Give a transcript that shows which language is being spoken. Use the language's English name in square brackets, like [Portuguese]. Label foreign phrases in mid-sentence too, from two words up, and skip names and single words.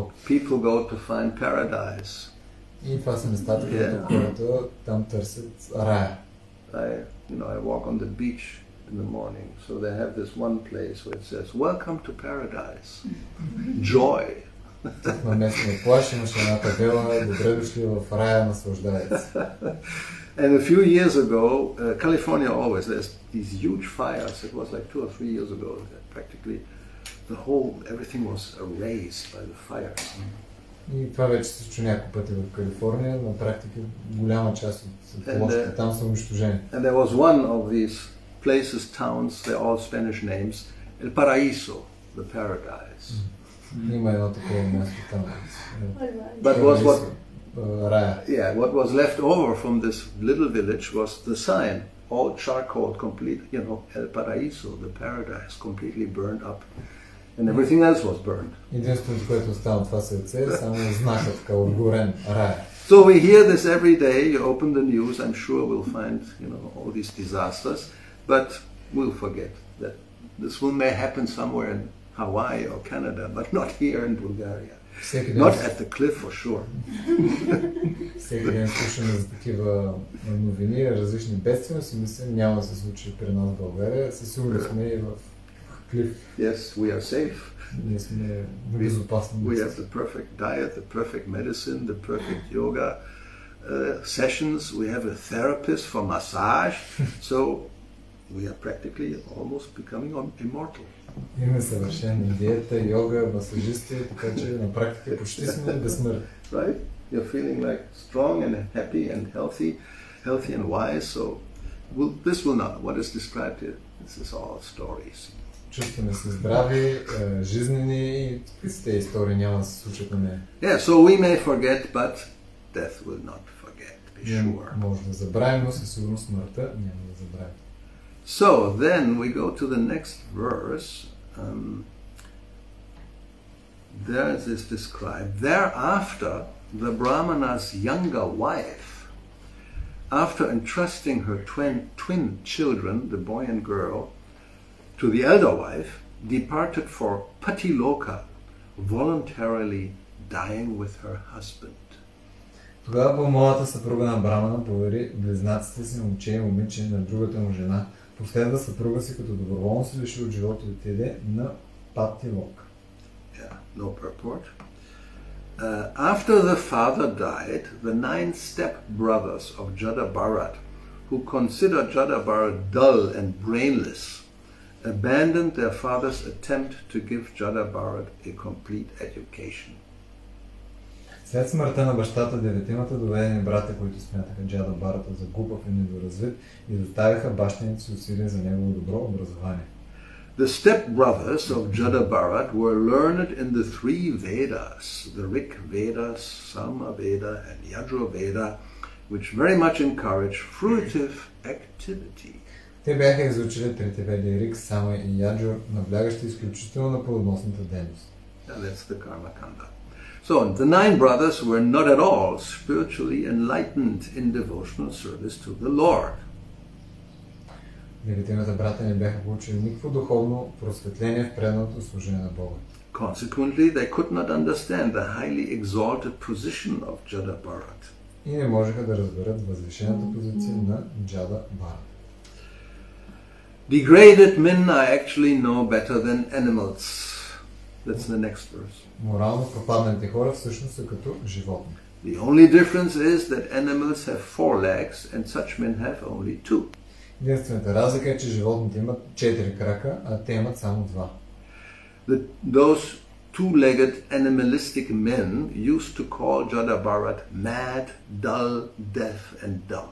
[English] places [Bulgarian] в контрол. [English] people go to find paradise. [Bulgarian] И това са местата, където хората там търсят рая. [English] I walk on the beach in the morning, so they have this one place where it says, "Welcome to paradise, joy." [Bulgarian] На местния плаж имаше една табела, добре дошли в рая, наслаждайте се. [English] And a few years ago, California always, there's these huge fires. It was like 2 or 3 years ago, practically everything was erased by the fires. [Bulgarian] И това вече се случва няколко пъти в Калифорния, на практика голяма част от площите там са унищожени. [English] And there was one of these places, towns, they're all Spanish names, El Paraíso, the paradise. [Bulgarian] Има едно такова място там. [English] But what was left over from this little village was the sign, all charcoal, complete, El Paraíso, the paradise, completely burned up. And everything else was burned. [Bulgarian] Единственото, което остава това сърце, е само знакът така отгорен рая. [English] So we hear this every day. You open the news, I'm sure we'll find, all these disasters, but we'll forget that this may happen somewhere in Hawaii or Canada, but not here in Bulgaria. Not at the cliff for sure. [Bulgarian] Всеки ден слушаме за такива новини, различни бедствия, си мислим, няма да се случи при нас в България. Със сигурност сме и в клиф. [English] Yes, we are safe. [Bulgarian] Ние сме безопасни. [English] We have the perfect diet, the perfect medicine, the perfect yoga sessions. We have a therapist for massage. So we are practically almost becoming immortal. [Bulgarian] Имаме съвършена диета, йога, масажисти, така че на практика почти сме безсмъртни. [English] Right? You're feeling like strong and happy and healthy and wise. So this will not. What is described here? This is all stories. [Bulgarian] Чувстваме се здрави, жизнени и тези истории няма да се случат на нея. [English] Yeah, so we may forget, but death will not forget. Be sure. [Bulgarian] Може да забравим, но със сигурност смъртта няма да забравим. [English] So then we go to the next verse. There it is described. Thereafter, the Brahmana's younger wife, after entrusting her twin children, the boy and girl, to the elder wife, departed for Patiloka, voluntarily dying with her husband. [Bulgarian] Тогава по-младата съпруга на Брамана повери близнаците си момче и момиче на другата му жена. Последва съпруга си, като доброволно се лиши от живота и отиде на Патилока. [English] Yeah, no purport. After the father died, the 9 step-brothers of Jada Bharat, who considered Jada Bharat dull and brainless, abandoned their father's attempt to give Jada Bharat a complete education. [Bulgarian] След смъртта на бащата, 9-мата доведени брата, които смятаха Джада Бharata за глупав и недоразвит, изоставиха бащините си усилия за негово добро образование. [English] The step-brothers of Jada Bharat were learned in the 3 Vedas, the Rig Veda, Sama Veda, and Yajur Veda, which very much encourage fruitive activity. [Bulgarian] Те бяха изучили 3 веди Риг, Сама и Яджур, наблягащи изключително на плодоносната дейност. [English] That's the Karma Kanda. So the 9 brothers were not at all spiritually enlightened in devotional service to the Lord. [Bulgarian] 9-мата брата не бяха получили никакво духовно просветление в преданото служение на Бога. [English] Consequently, they could not understand the highly exalted position of Jada Bharat. [Bulgarian] И не можеха да разберат възвишената позиция на Джада Бharata. [English] Degraded men are actually no better than animals. That's the next verse. [Bulgarian] Морално пропадналите хора всъщност са като животни. [English] The only difference is that animals have 4 legs and such men have only 2. [Bulgarian] Единствената разлика е, че животните имат 4 крака, а те имат само 2. [English] Those 2-legged animalistic men used to call Jada Bharat mad, dull, deaf and dumb.